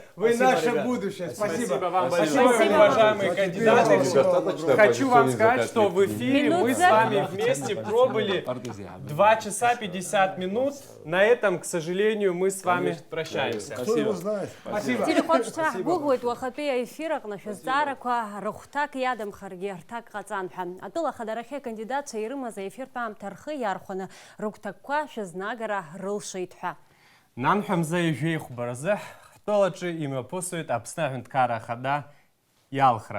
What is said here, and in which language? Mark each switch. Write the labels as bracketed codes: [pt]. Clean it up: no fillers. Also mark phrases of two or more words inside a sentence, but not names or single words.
[ru] Вы Спасибо, наше ребят. будущее. Спасибо. Спасибо вам Спасибо, большое, ребята. уважаемые кандидаты. Недостаточно Хочу вам оппозиционных сказать, закатных что в эфире Минут мы с за. вами вместе пробыли 2 часа 50 минут. На этом, к сожалению, мы с вами прощаемся. Кто его знает? Спасибо. [ab] телехоч ҳгәыӷуеит уахатәи аефир аҟны шәызҵаарақәа рыхәҭак иадамхаргьы рҭак ҟаҵан ҳәа атәыла ахадарахьы акандидатцәа ирымаз аефиртә аамҭа рхы иархәаны рыгәҭакқәа шәызнагара рылшеит ҳәа. Нанҳәамза ижәеихәбаразы ҳтәылаҿы имҩаԥысуеит Аԥсны Аҳәынҭқарра Ахада иалхра.